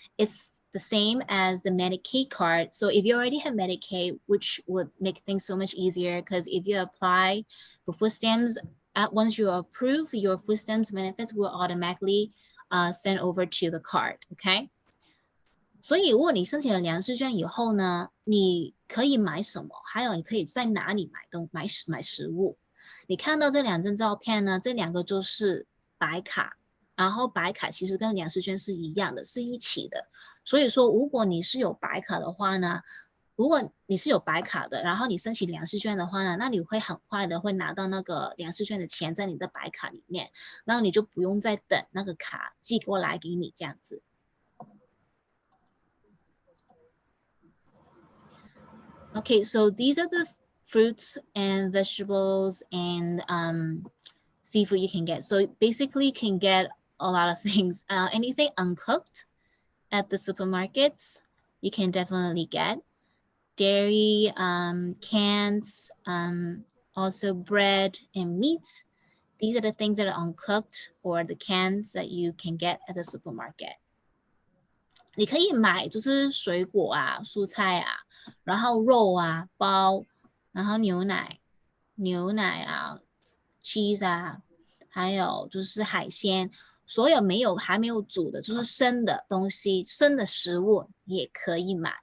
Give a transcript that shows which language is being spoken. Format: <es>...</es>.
<en>It's the same as the Medicaid card. So if you already have Medicaid, which would make things so much easier, because if you apply for food stamps, once you approve, your food stamps benefits will automatically send over to the card, okay?</en> <zh>所以如果你申请了粮食券以后呢，你可以买什么？还有你可以在哪里买食物？你看到这两张照片呢，这两个就是白卡，然后白卡其实跟粮食券是一样的，是一起的。所以说，如果你是有白卡的话呢，如果你是有白卡的，然后你申请粮食券的话呢，那你会很快的会拿到那个粮食券的钱在你的白卡里面，然后你就不用再等那个卡寄过来给你这样子。</zh> <en>Okay, so these are the fruits and vegetables and seafood you can get. So basically you can get a lot of things. Anything uncooked at the supermarkets, you can definitely get. Dairy, cans, also bread and meat. These are the things that are uncooked or the cans that you can get at the supermarket.</en> <zh>你可以买就是水果啊、蔬菜啊，然后肉啊、包，然后牛奶啊、cheese 啊，还有就是海鲜，所有还没有煮的，就是生的东西、生的食物也可以买。</zh>